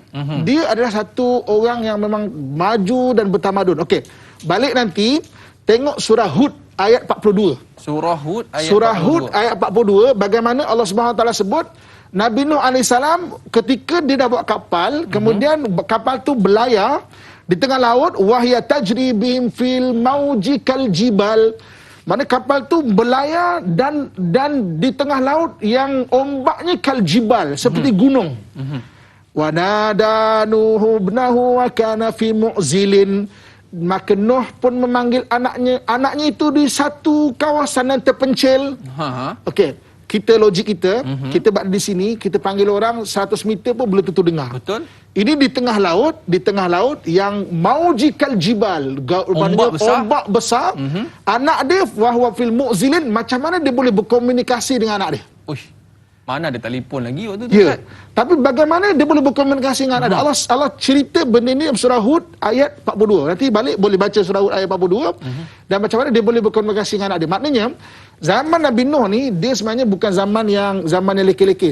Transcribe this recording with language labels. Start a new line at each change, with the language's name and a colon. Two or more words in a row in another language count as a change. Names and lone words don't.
Malay: Dia adalah satu orang yang memang maju dan bertamadun. Okey. Balik nanti, tengok surah Hud ayat 42. Surah Hud ayat Surah 42. Hud ayat 42, bagaimana Allah SWT sebut, Nabi Nuh AS ketika dia dah buat kapal, kemudian kapal tu berlayar di tengah laut,
Arabic: وهي تجري بهم في موج كالجبال.
Malay: Mana kapal tu berlayar dan di tengah laut yang ombaknya
Arabic: كالجبال,
Malay: seperti gunung.
Arabic: ونادى نوح ابنه وكان في معزل.
Malay: Maka Nuh pun memanggil anaknya itu di satu kawasan yang terpencil. Okey. Kita logik kita, kita berada di sini, kita panggil orang 100 meter pun belum tentu dengar. Betul. Ini di tengah laut yang
Arabic: موج كالجبال,
Malay: ombak besar. Anak dia
Arabic: وهو في معزل,
Malay: macam mana dia boleh berkomunikasi dengan anak dia? Uish. Mana ada telefon lagi waktu tu, Ya. kan? Tapi bagaimana dia boleh berkomunikasi dengan anak dia? Allah cerita benda ni dalam surah Hud ayat 42. Nanti balik boleh baca surah Hud ayat 42. Dan macam mana dia boleh berkomunikasi dengan anak dia. Maknanya zaman Nabi Nuh ni, dia sebenarnya bukan zaman yang leke-leke.